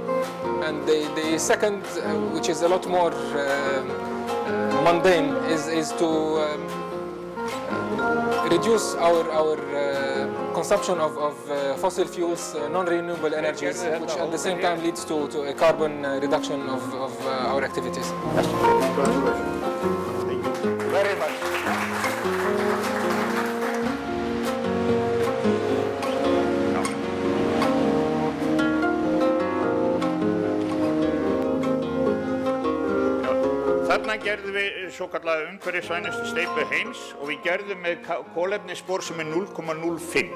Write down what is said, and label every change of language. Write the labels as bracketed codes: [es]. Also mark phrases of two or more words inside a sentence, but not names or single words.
[en] And the second, which is a lot more mundane, is to reduce our consumption of fossil fuels, non-renewable energies, which at the same time leads to a carbon reduction of our activities. Thank you very much. [is] Þarna gerðum við svokallaða umhverfisvænustu steypu heims og við gerðum með kolefnisspor sem 0,05.